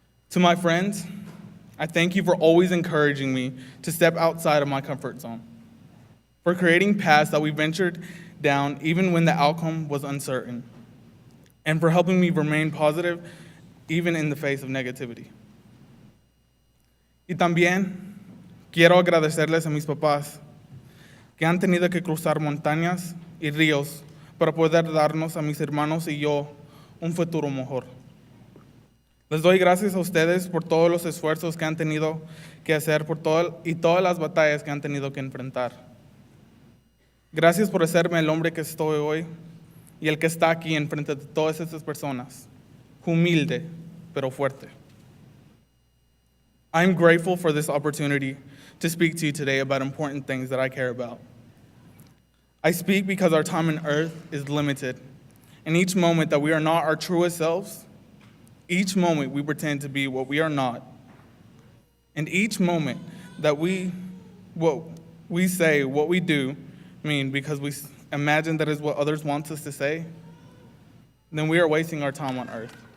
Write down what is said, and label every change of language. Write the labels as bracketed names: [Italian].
[English] To my friends, I thank you for always encouraging me to step outside of my comfort zone, for creating paths that we ventured down even when the outcome was uncertain, and for helping me remain positive even in the face of negativity. [Spanish] Y también quiero agradecerles a mis papás que han tenido que cruzar montañas y ríos para poder darnos a mis hermanos y yo un futuro mejor. Les doy gracias a ustedes por todos los esfuerzos que han tenido que hacer y todas las batallas que han tenido que enfrentar. Gracias por hacerme el hombre que estoy hoy y el que está aquí enfrente de todas estas personas, humilde pero fuerte. [English] I'm grateful for this opportunity to speak to you today about important things that I care about. I speak because our time on earth is limited, and each moment that we are not our truest selves, each moment we pretend to be what we are not, and each moment that what we say, what we do, mean because we imagine that is what others want us to say, then we are wasting our time on earth.